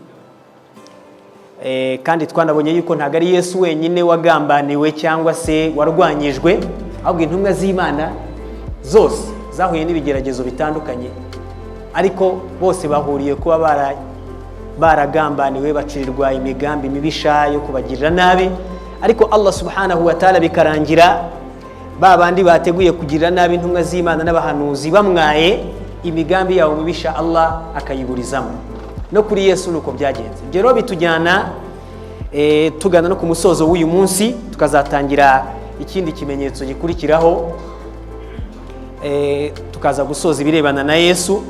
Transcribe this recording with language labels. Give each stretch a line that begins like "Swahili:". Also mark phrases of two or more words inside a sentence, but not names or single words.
Kinyarwanda: Kandi twanabonye yuko ntago ari Yesu wenyine wagambaniwe cyangwa se warwanyijwe, ahubwo intumwa z'Imana zose zahuye n'ibigeragezo bitandukanye, ariko bose bahuriye kuba baragambaniwe, bacirirwa imigambi mibisha yo kubagirira nabi. Ariko
Arabic: الله سبحانه وتعالى
Kinyarwanda: bikarangira babandi bateguye kugirira nabi intumwa z'Imana n'abahanuzi bamwaye imigambi yawo mibisha, Allah akayiburizamo. No kuri Yesu nuko byagenze. Ibyo rero bitujyana tugana no ku musozo w'uyu munsi, tukazatangira ikindi kimenyetso gikurikiraho, tukaza gusoza ibirebana na Yesu.